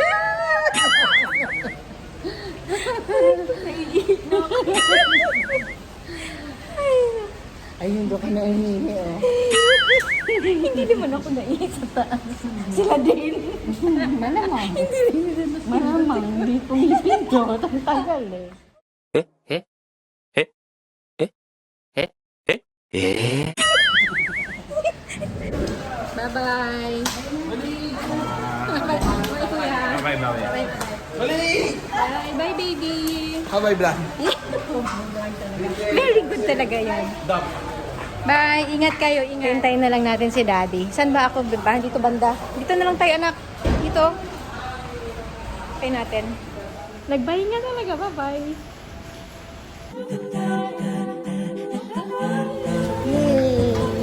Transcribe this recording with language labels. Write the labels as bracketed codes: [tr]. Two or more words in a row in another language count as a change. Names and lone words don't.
[tl] Ayun doon ka na umihi, oh. hindi naman ako naiis sa taas. Sila din. Malamang. Malamang. Hindi pumipin to. Tagal eh. [en] Bye-bye. [tl] Bye, kuya. [en] Bye-bye. Bye, bye, baby. Bye-bye vlog. Very good [tl] talaga yan. Bye, ingat kayo, ingat. Hintayin na lang natin si Daddy. Saan ba ako? Ba? Dito banda. Dito na lang tayo, anak. Dito. Okay natin. Nag-bye nga talaga. [en] Bye-bye. [tl] Yay!